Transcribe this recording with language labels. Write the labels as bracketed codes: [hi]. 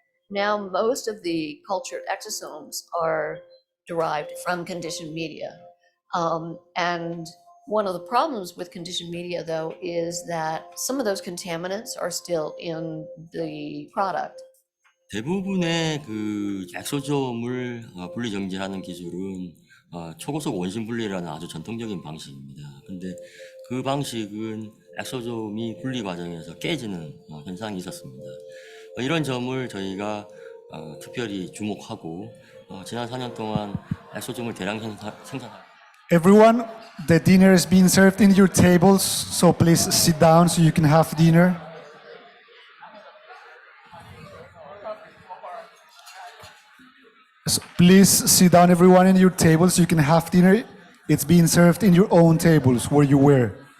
[en] Now, most of the cultured exosomes are derived from conditioned media. And one of the problems with conditioned media, though, is that some of those contaminants are still in the product. [ko] 대부분의 그 엑소좀을 분리정제하는 기술은 초고속 원심 분리라는 아주 전통적인 방식입니다. 근데 그 방식은 엑소좀이 분리 과정에서 깨지는 현상이 있었습니다. 이런 점을 저희가 특별히 주목하고 지난 4년 동안 엑소좀을 대량 생산하고 [en] Everyone, the dinner is being served in your tables, so please sit down so you can have dinner. So please sit down, everyone, in your tables so you can have dinner. It's being served in your own tables where you were.